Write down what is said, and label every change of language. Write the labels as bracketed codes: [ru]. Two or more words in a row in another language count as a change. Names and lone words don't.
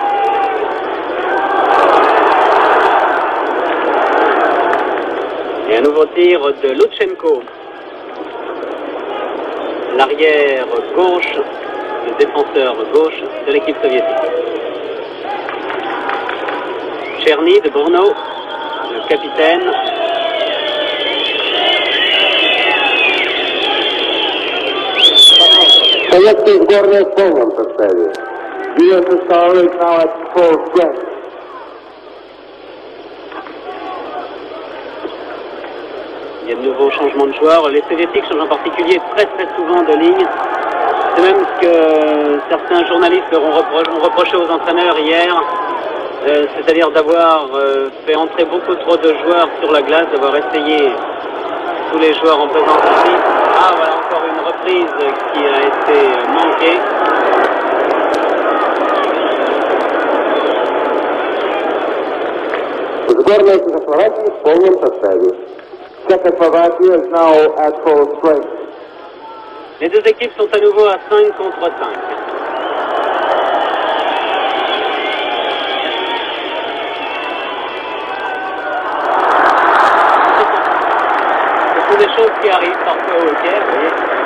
[fr] Et un nouveau tir de Lutchenko, l'arrière gauche, le défenseur gauche de l'équipe soviétique. Cherny de Brno, le capitaine. [ru] Советская сборная в полном составе. [en] USSR is now at full strength. [fr] Il y a de nouveaux changements de joueurs. Les Soviétiques changent en particulier très souvent de ligne. C'est même ce que certains journalistes leur ont reproché aux entraîneurs hier, c'est-à-dire d'avoir fait entrer beaucoup trop de joueurs sur la glace, d'avoir essayé tous les joueurs en présence ici. Ah voilà encore une reprise qui a été manquée. [ru] Сборная Чехословакии в полном составе. [en] Czechoslovakia is now at full strength. [fr] Les deux équipes sont à nouveau à 5 contre 5. Ce sont des choses qui arrivent parfois au hockey, vous voyez.